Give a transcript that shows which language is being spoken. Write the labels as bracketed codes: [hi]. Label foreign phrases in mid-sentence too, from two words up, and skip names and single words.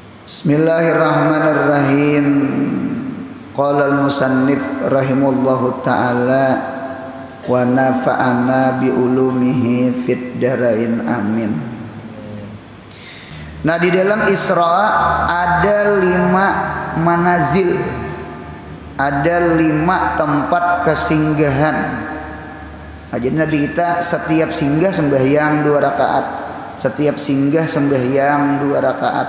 [ar] بسم الله الرحمن الرحيم. قال المصنف رحمه الله تعالى ونفعنا بعلومه في الدارين آمين. [bjn] Nah, di dalam Isra ada 5 manazil, ada 5 tempat kesinggahan. Nah, jadi Nabi kita setiap singgah sembahyang 2 rakaat, setiap singgah sembahyang 2 rakaat.